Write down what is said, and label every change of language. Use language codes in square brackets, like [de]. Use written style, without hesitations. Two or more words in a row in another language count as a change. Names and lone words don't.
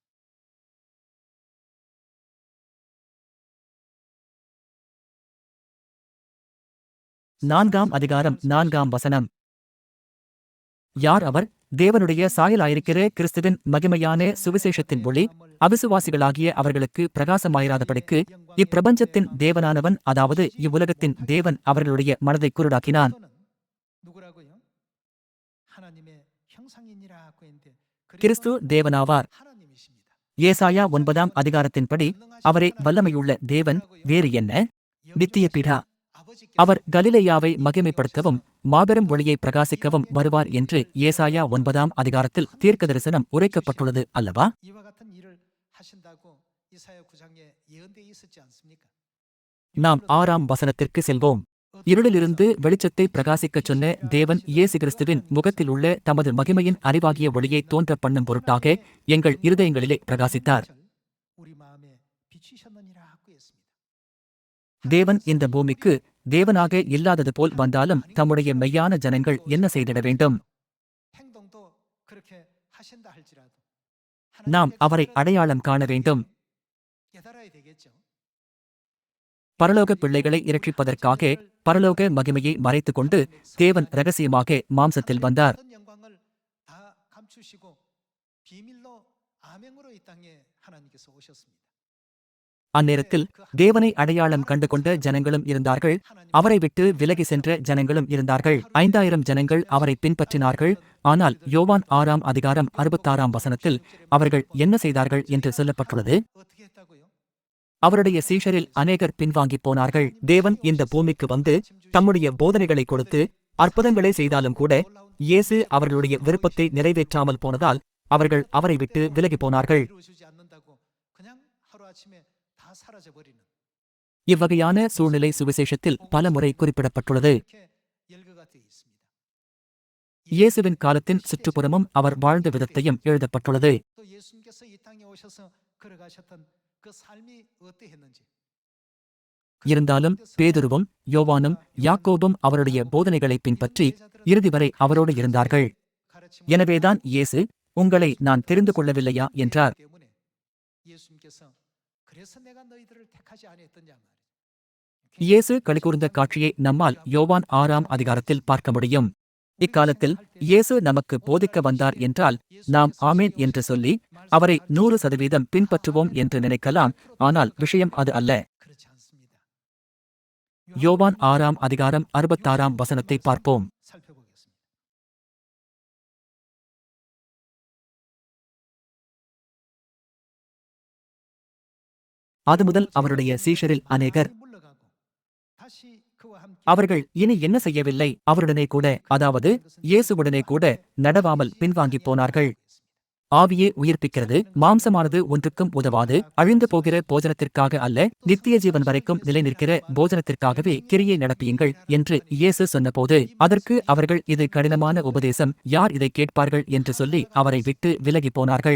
[ta] 4ஆம் அதிகாரம் 4ஆம் வசனம். யார் அவர்? தேவனுடைய சாயலாயிருக்கிற கிறிஸ்துவின் மகிமையான சுவிசேஷத்தின் ஒளி அவிசுவாசிகளாகிய அவர்களுக்கு பிரகாசமாயிராதபடிக்கு இப்பிரபஞ்சத்தின் தேவனானவன், அதாவது இவ்வுலகத்தின் தேவன் அவர்களுடைய மனதை குருடாக்கினான். [ko] 그리스도는 누구라고요? 하나님의 형상이니라고 했는데 [ta] கிறிஸ்து [ko] 그리스도는 [ta] தேவனாவார். [ko] 하나님이십니다. [ta] ஏசாயா 9ஆம் அதிகாரத்தின்படி அவரே வல்லமையுள்ள தேவன். வேறு என்ன? நித்திய பிதா. அவர் கலிலேயாவை மகிமைப்படுத்தவும் மாபெரும் ஒளியை பிரகாசிக்கவும் வருவார் என்று ஏசாயா 9ஆம் அதிகாரத்தில் தீர்க்கதரிசனம் உரைக்கப்பட்டுள்ளது அல்லவா? [ko] 이와 같은 일을 하신다고 이사야 9장에 예언되어 있었지 않습니까? [ta] நாம் 6ஆம் வசனத்திற்கு செல்வோம். இருளிலிருந்து வெளிச்சத்தை பிரகாசிக்கச் சொன்ன தேவன் இயேசு கிறிஸ்துவின் முகத்தில் உள்ள தமது மகிமையின் அறிவாகிய ஒளியை தோன்ற பண்ணும் பொருட்டாக எங்கள் இருதயங்களிலே பிரகாசித்தார். [ko] 우리 마음에 비추셨느니라고 했습니다. [ta] தேவன் இந்த பூமிக்கு தேவனாக இல்லாதது போல் வந்தாலும் தம்முடைய மெய்யான ஜனங்கள் என்ன செய்திட வேண்டும்? [ko] 행동도 그렇게 하신다 할지라도 [ta] நாம் அவரை அடையாளம் காண வேண்டும். [ko] 깨달아야 되겠죠. [ta] பரலோக பிள்ளைகளை இரட்சிப்பதற்காக பரலோக மகிமையை மறைத்துக்கொண்டு தேவன் இரகசியமாக மாம்சத்தில் வந்தார். [ko] 어떤 영광을 다 감추시고 비밀로 암행으로 이 땅에 하나님께서 오셨습니다. [ta] அந்நேரத்தில் தேவனை அடையாளம் கண்டு கொண்ட ஜனங்களும் இருந்தார்கள், அவரை விட்டு விலகி சென்ற ஜனங்களும் இருந்தார்கள். 5000 ஜனங்கள் அவரை பின்பற்றினார்கள். ஆனால் யோவான் 6ஆம் அதிகாரம் 66ஆம் வசனத்தில் அவர்கள் என்ன செய்தார்கள் என்று சொல்லப்பட்டுள்ளது. [ko] 어떻게 했다고요? [ta] அவருடைய சீஷரில் அநேகர் பின்வாங்கிப் போனார்கள். தேவன் இந்த பூமிக்கு வந்து தம்முடைய போதனைகளை கொடுத்து அற்புதங்களை செய்தாலும் கூட இயேசு அவர்களுடைய விருப்பத்தை நிறைவேற்றாமல் போனதால் அவர்கள் அவரை விட்டு விலகிப் போனார்கள். [ko] 이루어지지 않는다고 그냥 하루아침에 다 사라져 버리는 [ta] இவ்வகையான சூழ்நிலை சுவிசேஷத்தில் பலமுறை குறிப்பிடப்பட்டுள்ளது. [ko] 이렇게 열거가 되어 있습니다. [ta] இயேசுவின் காலத்தின் சுற்றுப்புறமும் அவர் வாழ்ந்த விதத்தையும் எழுதப்பட்டுள்ளது. [ko] 또 예수님께서 이 땅에 오셔서 걸어가셨던 그 삶이 어떠했는지 [ta] இருந்தாலும் பேதுருவும் யோவானும் யாக்கோபும் அவருடைய போதனைகளை பின்பற்றி இறுதி வரை அவரோடு இருந்தார்கள். எனவேதான் இயேசு, உங்களை நான் தெரிந்து கொள்ளவில்லையா என்றார். [ko] 때문에 예수님께서 그래서 내가 너희들을 택하지 아니했더냐 말이죠. [ta] இயேசு களிகூர்ந்த காட்சியை நம்மால் யோவான் 6ஆம் அதிகாரத்தில் பார்க்க முடியும். இக்காலத்தில் இயேசு நமக்கு போதிக்க வந்தார் என்றால் நாம் ஆமேன் என்று சொல்லி அவரை 100% பின்பற்றுவோம் என்று நினைக்கலாம். ஆனால் விஷயம் அது அல்ல. [ko] 그렇지 않습니다. [ta] யோவான் 6ஆம் அதிகாரம் 66ஆம் வசனத்தை பார்ப்போம். [ko] 살펴보겠습니다. [ta] அது முதல் அவருடைய சீஷரில் அநேகர் [ko] 물러가고 다시 그와 함께 [ta] அவர்கள் இனி என்ன செய்யவில்லை, அவருடனே கூட, அதாவது இயேசுவுடனே கூட நடவாமல் பின்வாங்கிப் போனார்கள். ஆவியே உயிர்ப்பிக்கிறது, மாம்சமானது ஒன்றுக்கும் உதவாது. அழிந்து போகிற போஜனத்திற்காக அல்ல, நித்திய ஜீவன் வரைக்கும் நிலைநிற்கிற போஜனத்திற்காகவே கிரியை நடப்பியுங்கள் என்று இயேசு சொன்னபோது அதற்கு அவர்கள், இது கடினமான உபதேசம், யார் இதை கேட்பார்கள் என்று சொல்லி அவரை விட்டு விலகி போனார்கள்.